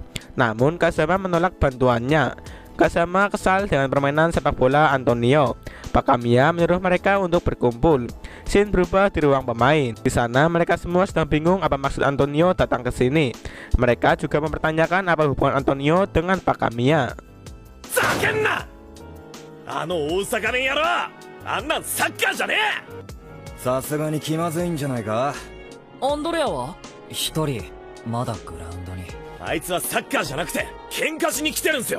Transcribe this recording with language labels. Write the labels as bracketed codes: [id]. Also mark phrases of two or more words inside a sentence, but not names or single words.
[id] Namun Kazama menolak bantuannya. Kazama kesal dengan permainan sepak bola Antonio. Pak Kamiya menyuruh mereka untuk berkumpul. Scene berubah di ruang pemain. Di sana mereka semua sedang bingung apa maksud Antonio datang ke sini. Mereka juga mempertanyakan apa hubungan Antonio dengan Pak Kamiya. [ja] ざけんな。あの大阪弁野郎、あんなんサッカーじゃねえ。さすがに気まずいんじゃないか。アンドレアは一人まだグラウンドに。あいつはサッカーじゃなくて喧嘩しに来てるんすよ。